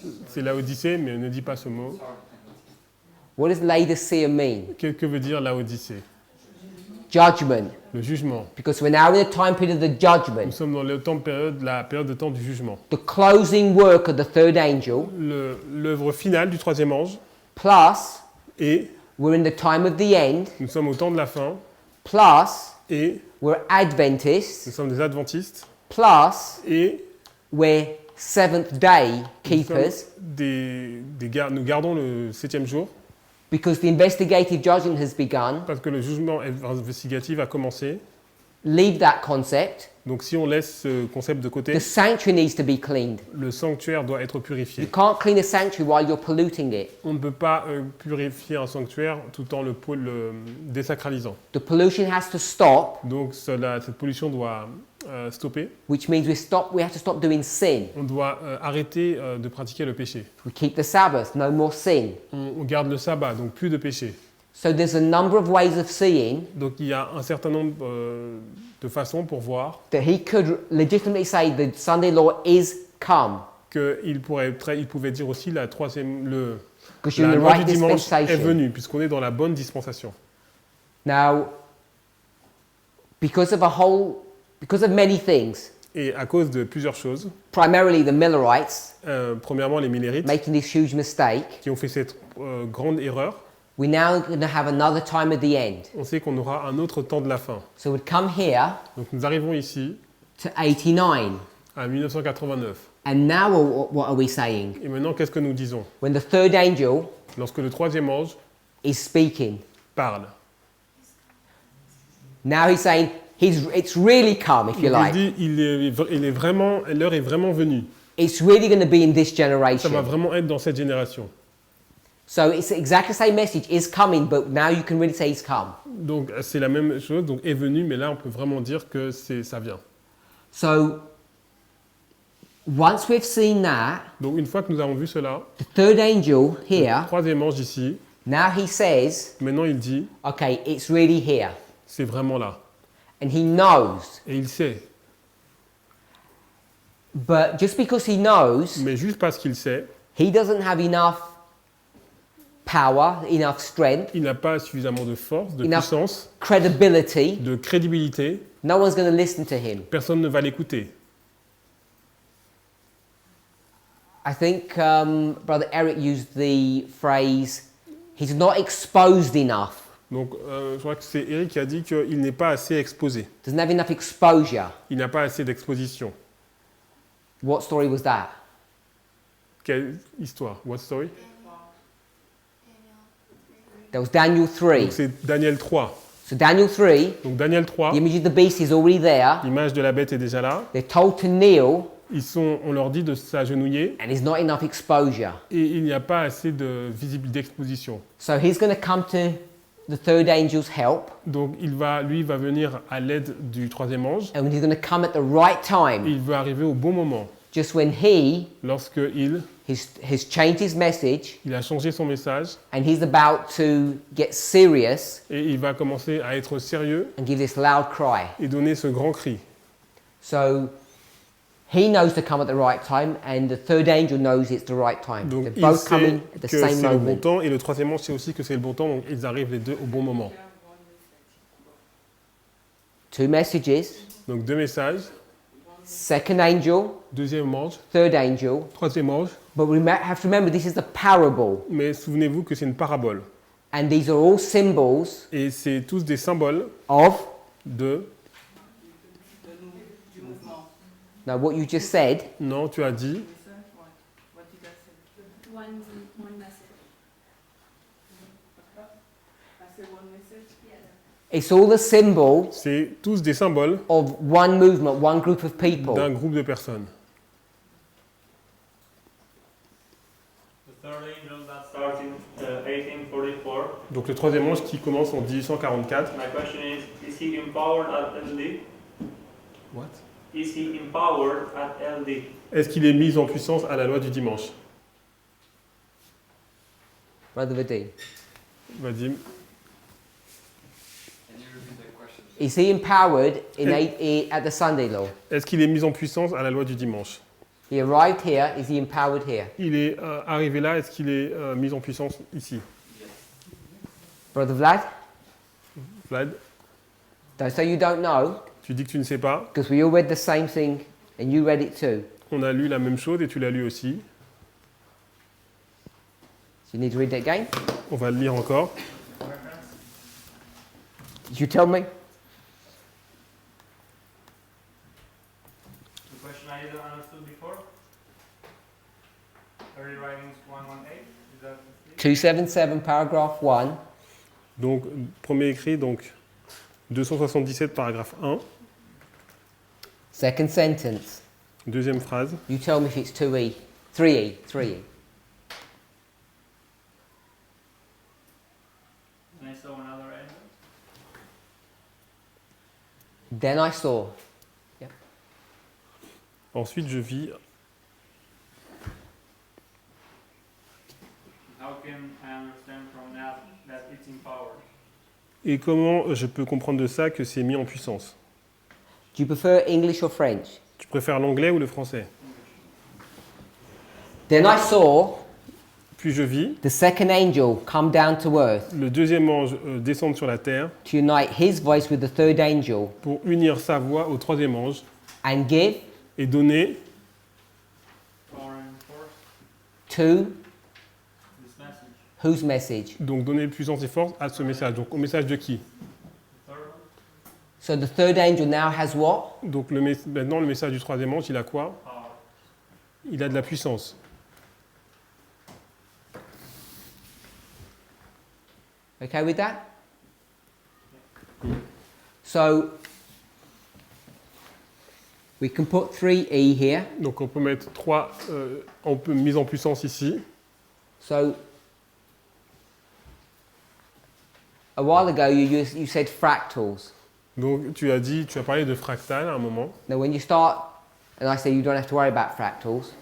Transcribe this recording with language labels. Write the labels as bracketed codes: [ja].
[fr] c'est Laodicée, mais ne dit pas ce mot. [en] What does Laodicea mean? [fr] Que veut dire Laodicée? [en] Judgment. [fr] Le jugement. [en] Because we're now in the time period of the [fr] Nous [en] judgment. [fr] sommes dans la période de temps du jugement. [en] The closing work of the third angel, [fr] L'œuvre finale du troisième ange, plus et [en] we're in the time of the end, [fr] nous sommes au temps de la fin, plus et [en] we're Adventists, [fr] nous sommes des adventistes, plus et [en] we're seventh day [fr] nous, [en] keepers, [fr] nous gardons le 7e jour, [en] because the investigative judgment has begun, [fr] parce que le jugement investigatif a commencé, [en] leave that concept, [fr] Donc si on laisse ce concept de côté, [en] the sanctuary needs to be cleaned. [fr] le sanctuaire doit être [en] You [fr] purifié. [en] can't clean a sanctuary while you're polluting it. [fr] On ne peut pas purifier un sanctuaire tout en le désacralisant. [en] The pollution has to stop, [fr] Donc cette pollution doit stopper. [en] which means we have to stop doing sin. [fr] On doit arrêter de pratiquer le péché. [en] We keep the Sabbath, no more sin. [fr] On garde le sabbat, donc plus de péché. [en] So there's a number of ways of seeing [fr] Donc il y a un certain nombre de façons pour voir [en] that he could legitimately say the Sunday law is come. [fr] qu'il pouvait dire aussi la [en] Because you're in the [fr] loi du [en] right [fr] dimanche est [en] dispensation. [fr] venue, puisqu'on est dans la bonne dispensation. [en] Now, because of many things, [fr] Et à cause de plusieurs choses, [en] primarily the Millerites [fr] premièrement les Millérites, [en] making this huge mistake, [fr] qui ont fait cette grande erreur, [en] we're now going to have another time at the end. [fr] on sait qu'on aura un autre temps de la fin. [en] So we'd come here [fr] Donc nous arrivons ici [en] to 89. [fr] à 1989. [en] And now what are we saying? [fr] Et maintenant, qu'est-ce que nous disons? [en] When the third angel [fr] Lorsque le troisième ange [en] is speaking, [fr] parle. [en] now he's saying it's really come, if you [fr] Donc, [en] like. [fr] il dit, l'heure est vraiment venue. [en] It's really going to be in this [fr] Ça va [en] generation. [fr] vraiment être dans cette génération. [en] So it's exactly the same message, is coming, but now you can really say it's come. [fr] Donc c'est la même chose, donc est venu, mais là on peut vraiment dire que ça vient. [en] So once we've seen that, [fr] Donc une fois que nous avons vu cela, [en] the third angel [fr] le [en] here, [fr] troisième ange ici, [en] now he says, [fr] maintenant il dit, [en] okay, it's really here. [fr] c'est vraiment là. [en] And he knows. [fr] Et il sait. [en] But just because he knows, [fr] Mais juste parce qu'il sait, [en] he doesn't have enough power, enough strength, [fr] il n'a pas suffisamment de force, de [en] enough [fr] puissance, [en] credibility. [fr] de crédibilité, [en] No one's going to listen to him. [fr] personne ne va l'écouter. [en] I think Brother Eric used the phrase, he's not exposed enough. [fr] Donc je crois que c'est Eric qui a dit qu'il n'est pas assez exposé. [en] Doesn't have enough exposure. [fr] Il n'a pas assez d'exposition. [en] What story was that? [fr] Quelle histoire? [en] What story? That was Daniel 3. [fr] Donc c'est Daniel 3. [en] So Daniel 3, [fr] Donc Daniel 3, [en] the image of the beast is already there. [fr] l'image de la bête est déjà là. [en] They're told to kneel, [fr] On leur dit de s'agenouiller [en] and there's not enough exposure. [fr] et il n'y a pas assez de visibilité d'exposition. [en] So he's going to come to the third angel's help, [fr] Donc lui va venir à l'aide du troisième ange. [en] and he's going to come at the right [fr] Et [en] time, [fr] il veut arriver au bon moment, [en] just when he [fr] lorsque [en] has changed his message, [fr] il a changé son message [en] and he's about to get serious [fr] et il va commencer à être sérieux [en] and give this loud cry. [fr] et donner ce grand cri. [en] So he knows to come at the right time, and the third angel knows it's the right time. [fr] Donc [en] They're [fr] il [en] both [fr] sait [en] coming at the [fr] que [en] same [fr] c'est le bon moment. temps et le troisième ange sait aussi que c'est le bon temps, donc ils arrivent les deux au bon moment. [en] Two messages, [fr] Donc deux messages, [en] second angel, [fr] deuxième ange, [en] third angel. [fr] troisième ange, [en] But we have to remember this is the parable, [fr] mais souvenez-vous que c'est une parabole. [en] and these are all symbols [fr] Et c'est tous des symboles [en] of. [fr] de... Du mouvement. [en] Now, what you just said, [fr] Non, tu as dit, [en] What did I say? One message. I said one message. it's all the symbol [fr] c'est tous des symboles [en] of one movement, one group of people. [fr] d'un groupe de personnes. [en] The third angel that starts in 1844. [fr] Donc le troisième ange qui commence en 1844. [en] My question is he empowered at LD? What? Is he empowered at LD? [fr] Est-ce qu'il est mis en puissance à la loi du dimanche? [en] Brother Vadim, [fr] Vadim. [en] is he empowered at the Sunday law? [fr] Est-ce qu'il est mis en puissance à la loi du dimanche? [en] He arrived here. Is he empowered here? [fr] Il est arrivé là, est-ce qu'il est mis en puissance ici? [en] Brother Vlad, [fr] Vlad, [en] don't say you don't know, [fr] tu dis que tu ne sais pas. [en] because we all read the same thing, and you read it too. [fr] On a lu la même chose et tu l'as lu aussi. [en] So you need to read it again. [fr] On va le lire encore. [en] Did you tell me? The question I didn't understood before. Early writings 118. Is that the 277, paragraph 1. [fr] Donc, premier écrit, donc 277, paragraphe 1. [en] Second sentence. [fr] Deuxième phrase. [en] You tell me if it's 2E. 3E. 3E. And I saw another angel. Then I saw. [fr] Ensuite, je vis. [en] How can I understand from that that it's in power? [fr] Et comment je peux comprendre de ça que c'est mis en puissance? [en] Do you prefer English or French? [fr] Tu préfères l'anglais ou le français? [en] Then I saw [fr] Puis je vis. [en] the second angel come down to earth [fr] Le deuxième ange descendre sur la terre [en] to unite his voice with the third angel [fr] pour unir sa voix au troisième ange [en] and give [fr] et donner [en] Power and force. to This message. whose message? [fr] donc donner puissance et force à ce message. Donc au message de qui? [en] The third one. So the third angel now has what? [fr] Donc maintenant le message du troisième ange, il a quoi? [en] Power. [fr] Il a de la puissance. [en] Okay with that? So we can put 3E here. [fr] Donc on peut mettre 3 mise en puissance ici. [en] So a while ago you said fractals. [fr] Donc tu as parlé de fractal à un moment. [en] Now when you start, and I say you don't have to worry about fractals,